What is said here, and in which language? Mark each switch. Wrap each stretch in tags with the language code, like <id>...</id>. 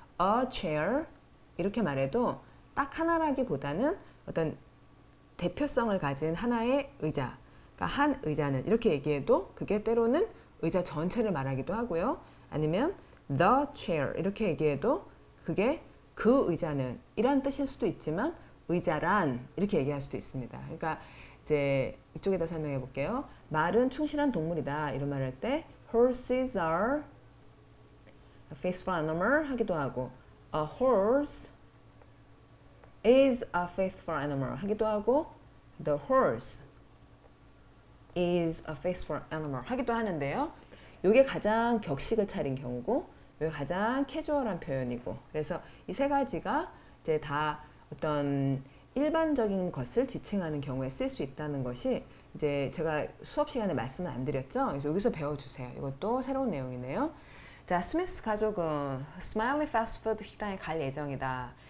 <ko>A chair 이렇게 말해도 딱 하나라기보다는 어떤 대표성을 가진 하나의 의자, 그러니까 한 의자는 이렇게 얘기해도 그게 때로는 의자 전체를 말하기도 하고요. 아니면 the chair 이렇게 얘기해도 그게 그 의자는 이란 뜻일 수도 있지만 의자란 이렇게 얘기할 수도 있습니다. 그러니까 이제 이쪽에다 설명해 볼게요. 말은 충실한 동물이다 이런 말 할 때</ko> <en>horses are a faithful animal 하기도 하고 a horse is a faithful animal 하기도 하고 the horse is a faithful animal</en> <ko>하기도 하는데요. 이게 가장 격식을 차린 경우고 이게 가장 캐주얼한 표현이고 그래서 이 세 가지가 이제 다 어떤 일반적인 것을 지칭하는 경우에 쓸 수 있다는 것이 이제 제가 수업 시간에 말씀을 안 드렸죠. 그래서 여기서 배워주세요. 이것도 새로운 내용이네요. 자, 스미스 가족은 스마일리 패스트푸드 식당에 갈 예정이다.</ko>